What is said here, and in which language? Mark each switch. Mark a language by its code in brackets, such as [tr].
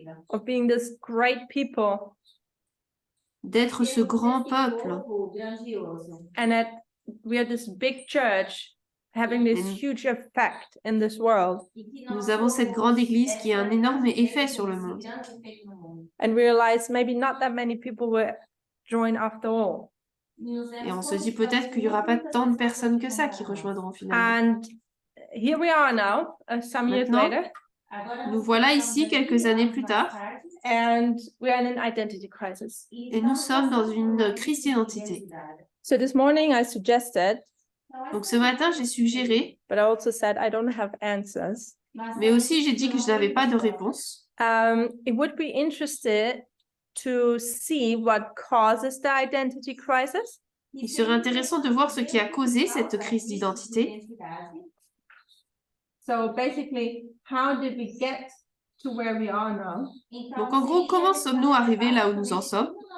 [en] of being this great people, [fr] D'être ce grand peuple. [en] and that we are this big church having this Mhm. huge effect in this world. [fr] Nous avons cette grande église qui a un énorme effet sur le monde. [en] And realize maybe not that many people will join after all. [fr] Et on se dit peut-être qu'il n'y aura pas tant de personnes que ça qui rejoindront finalement. [en] And here we are now, some years [fr] Maintenant, [en] later, [fr] Nous voilà ici quelques années plus tard [en] and we are in an identity crisis. [fr] et nous sommes dans une crise d'identité. [en] So this morning I suggested, [fr] Donc ce matin, j'ai suggéré, [en] but I also said I don't have answers. [fr] mais aussi j'ai dit que je n'avais pas de réponse. [en] It would be interested to see what causes the identity crisis. [fr] Il serait intéressant de voir ce qui a causé cette crise d'identité. [en] So basically, how did we get to where we are now? [fr] Donc en gros, comment sommes-nous arrivés là où nous en sommes?